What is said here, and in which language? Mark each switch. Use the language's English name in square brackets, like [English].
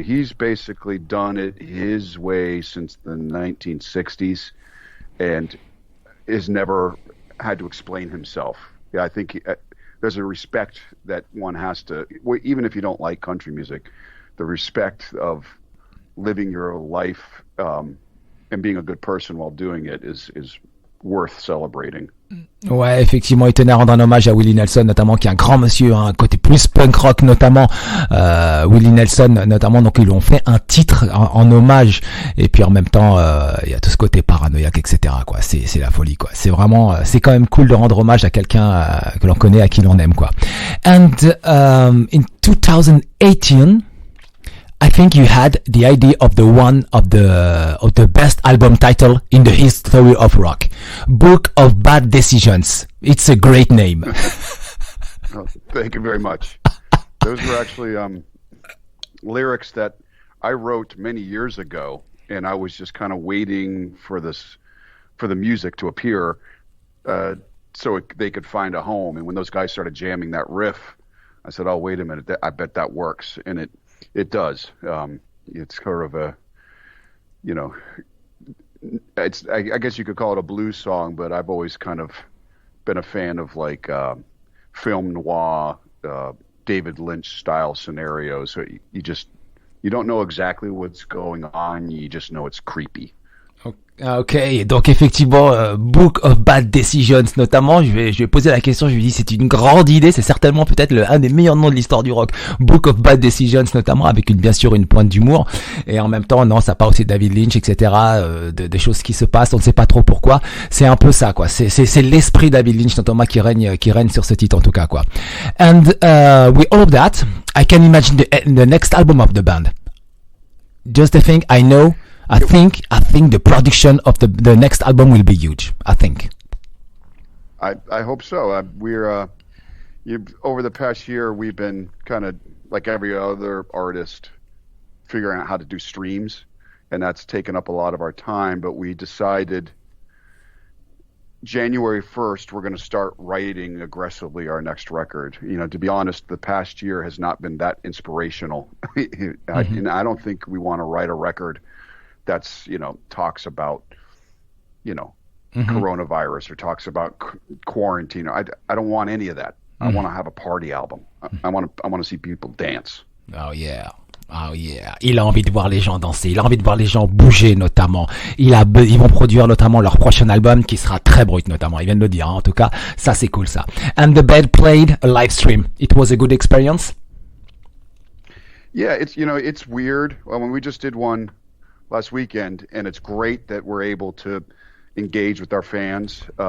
[English] He's basically done it his way since the 1960s and has never had to explain himself. Yeah, I think there's a respect that one has to, even if you don't like country music, the respect of living your life and being a good person while doing it is worth celebrating. [French] Ouais, effectivement, il tenait à rendre un hommage à Willie Nelson, notamment, qui est un grand monsieur, un côté plus punk rock, notamment. Willie Nelson, notamment, donc ils lui ont fait un titre en hommage, et puis en même temps, il y a tout ce côté paranoïaque, etc. quoi. C'est la folie, quoi. C'est vraiment, c'est quand même cool de rendre hommage à quelqu'un que l'on connaît, à qui l'on aime, quoi. [English] And in 2018, I think you had the idea of the best album title in the history of rock, Book of Bad Decisions. It's a great name. Oh, thank you very much. Those were actually lyrics that I wrote many years ago, and I was just kind of waiting for the music to appear, so they could find a home. And when those guys started jamming that riff, I said, "Oh, wait a minute! I bet that works," and it does. It's sort of a, I guess you could call it a blues song, but I've always kind of been a fan of like film noir, David Lynch style scenarios. So you don't know exactly what's going on, you just know it's creepy. [French] Ok, donc effectivement, Book of Bad Decisions notamment, je vais poser la question, je lui dis c'est une grande idée, c'est certainement peut-être un des meilleurs noms de l'histoire du rock, Book of Bad Decisions notamment, avec bien sûr une pointe d'humour, et en même temps non, ça parle aussi de David Lynch, etc., des choses qui se passent, on ne sait pas trop pourquoi, c'est un peu ça quoi, c'est l'esprit David Lynch notamment qui règne sur ce titre en tout cas quoi. [English] And with all of that, I can imagine the next album of the band. Just the thing, I think the production of the next album will be huge. I think. I hope so. We're over the past year we've been kind of like every other artist figuring out how to do streams, and that's taken up a lot of our time. But we decided January 1st we're going to start writing aggressively our next record. To be honest, the past year has not been that inspirational, and I don't think we want to write a record that's talks about coronavirus or talks about quarantine. I don't want any of that. I want to have a party album. I want to see people dance. Oh yeah. [French] Il a envie de voir les gens danser, il a envie de voir les gens bouger notamment. Ils vont produire notamment leur prochain album qui sera très brut notamment. Ils viennent de le dire, hein. En tout cas, ça c'est cool ça. [English] And the band played a live stream. It was a good experience. Yeah, it's weird. When we just did one last weekend, and it's great that we're able to engage with our fans.